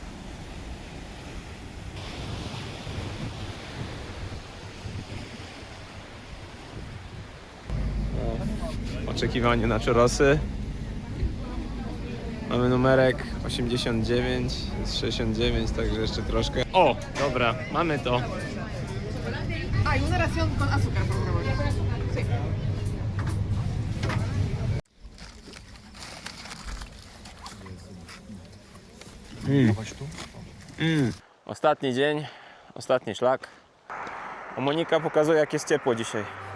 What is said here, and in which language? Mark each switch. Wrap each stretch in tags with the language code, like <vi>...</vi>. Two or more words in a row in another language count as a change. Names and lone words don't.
<pl>Oczekiwanie na czorosy. Mamy numerek 89, jest 69, także jeszcze troszkę. O, dobra, mamy to.</pl> <es>Hay una ración con azúcar, por favor. Sí.</es> <pl>Ostatni dzień, ostatni szlak. A Monika pokazuje, jak jest ciepło dzisiaj.</pl>